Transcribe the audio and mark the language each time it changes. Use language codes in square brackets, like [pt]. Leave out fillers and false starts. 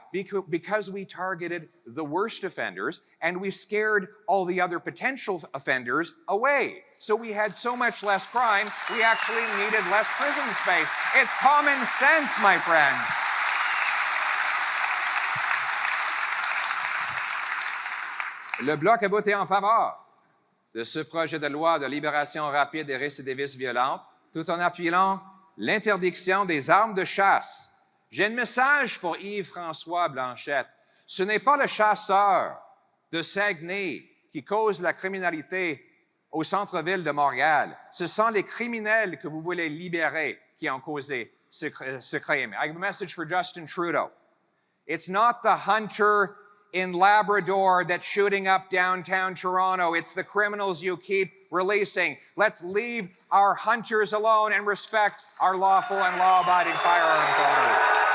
[en] Because we targeted the worst offenders and we scared all the other potential offenders away. So we had so much less crime, we actually needed less prison space. It's common sense, my friends. [fr] Le Bloc a voté en faveur de ce projet de loi de libération rapide des récidivistes violentes, tout en appuyant l'interdiction des armes de chasse. J'ai un message pour Yves-François Blanchette. Ce n'est pas le chasseur de Saguenay qui cause la criminalité au centre-ville de Montréal. Ce sont les criminels que vous voulez libérer qui ont causé ce crime. [en] I have a message for Justin Trudeau. It's not the hunter in Labrador that's shooting up downtown Toronto. It's the criminals you keep releasing. Let's leave our hunters alone and respect our lawful and law-abiding firearms owners.